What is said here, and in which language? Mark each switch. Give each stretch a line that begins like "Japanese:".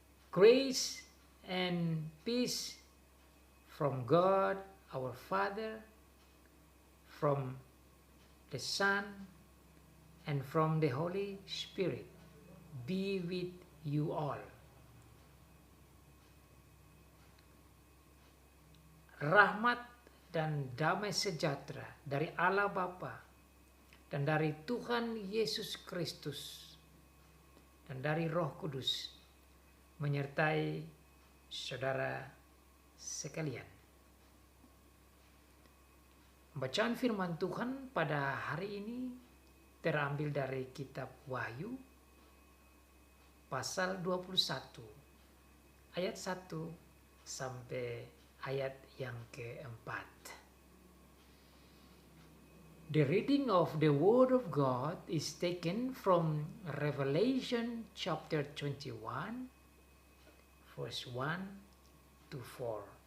English: Grace and peace from God our Father, from the Son, and from the Holy Spirit be with you all.
Indonesian: Rahmat dan damai sejahtera dari Allah Bapa dan dari Tuhan Yesus Kristus dan dari Roh Kudus menyertai saudara sekalian. Bacaan firman Tuhan pada hari ini terambil dari kitab Wahyu pasal 21 ayat 1 sampai ayat yang keempat.
English: The reading of the Word of God is taken from Revelation chapter 21 verse 1 to 4.